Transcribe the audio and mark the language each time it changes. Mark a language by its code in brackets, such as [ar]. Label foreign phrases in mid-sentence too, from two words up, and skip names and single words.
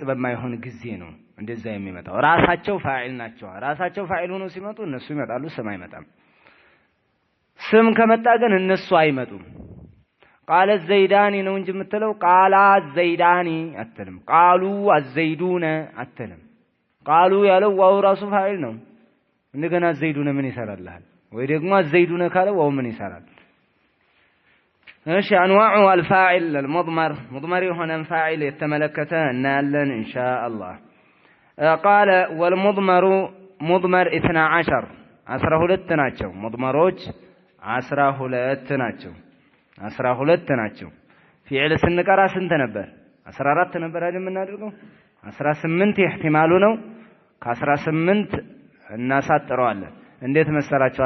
[am] በማይሆን ጊዜ ነው እንደዛ የሚመጣው። ራሳቸው ፋዒል ናቸው። ራሳቸው ፋዒል ሆነው ሲመጡ እነሱ ይመጣሉ፣ ስም አይመጣም። ስም ከመጣ ግን እነሱ አይመጡም። [ar] قال زيدان [am] ነው እንጂ የምትለው [ar] قالا زيدان [am] አትልም። [ar] قالوا الزيدون [am] አትልም። ቃሉ ያለው ዋው ራሱ ፋዒል ነው። እንደገና ዘይዱነ ምን ይሰራልሃል? ወይ ደግሞ ዘይዱነ ካለ ዋው ምን ይሰራል? እሺ [ar] أنواع الفاعل المضمر مضمر [am] የሆነ ፋዒል የተመለከተ እናያለን ኢንሻአላህ። [ar] قال والمضمر مضمر [am] 12 12 ናቸው። ሙድመሮች 12 ናቸው። 12 ናቸው። ፊዕል ስንቀራ ስንት ነበር? 14 ነበር አይደል የምናደርገው? 18 ኢህቲማሉ ነው። ከ18 እናሳጥረዋለን። እንዴት መሰላችሁ?